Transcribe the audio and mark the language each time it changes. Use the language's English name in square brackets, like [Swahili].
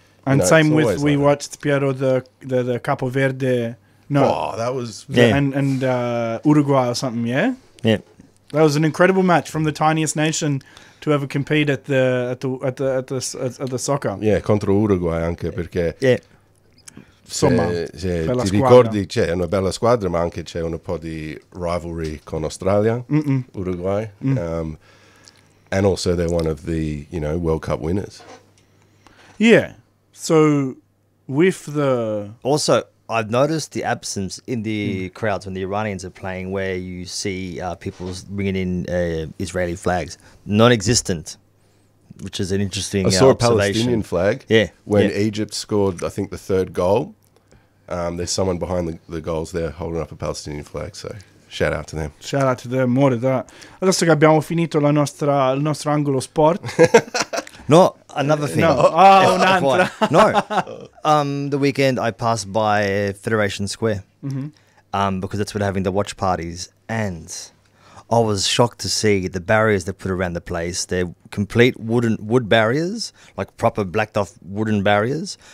[English] And know, same with, we like watched, Piero, the Capo Verde. No. Oh, that was... Yeah. And Uruguay or something, yeah? Yeah. That was an incredible match from the tiniest nation to ever compete at the soccer. Yeah, [Italian] contro Uruguay anche, perché... [English] Yeah. [Italian] Insomma, ti ricordi, c'è una bella squadra, ma anche c'è un po' di rivalry con Australia, Uruguay. Mm. [English] And also they're one of the, you know, World Cup winners. Yeah. So with the... Also, I've noticed the absence in the crowds when the Iranians are playing, where you see people bringing in Israeli flags. Non-existent, which is an interesting observation. I saw a Palestinian flag. Yeah. When Egypt scored, I think, the third goal. There's someone behind the goals there holding up a Palestinian flag. So Shout out to them. Shout out to them. More of that. [Italian] Adesso che abbiamo finito la nostra, il nostro angolo sport. [English] No, another thing. [Italian] No, un'altra. No. [English] The weekend I passed by Federation Square because that's where they're having the watch parties. And I was shocked to see the barriers they put around the place. They're complete wood barriers, like proper blacked off wooden barriers.